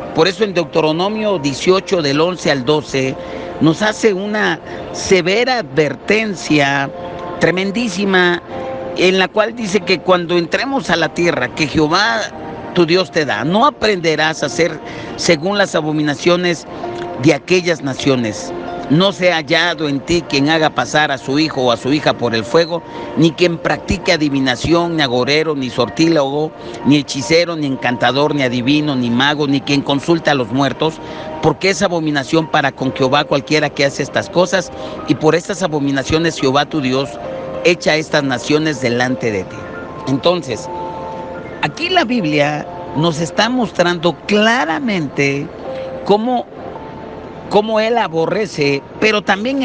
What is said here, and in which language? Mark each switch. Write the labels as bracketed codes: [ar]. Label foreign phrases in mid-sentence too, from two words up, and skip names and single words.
[es] Por eso en Deuteronomio 18 del 11 al 12 nos hace una severa advertencia tremendísima, en la cual dice que cuando entremos a la tierra que Jehová tu Dios te da, no aprenderás a hacer según las abominaciones de aquellas naciones. No sea hallado en ti quien haga pasar a su hijo o a su hija por el fuego, ni quien practique adivinación, ni agorero, ni sortílogo, ni hechicero, ni encantador, ni adivino, ni mago, ni quien consulta a los muertos, porque es abominación para con Jehová cualquiera que hace estas cosas, y por estas abominaciones Jehová tu Dios echa estas naciones delante de ti. Entonces, aquí la Biblia nos está mostrando claramente cómo él aborrece, pero también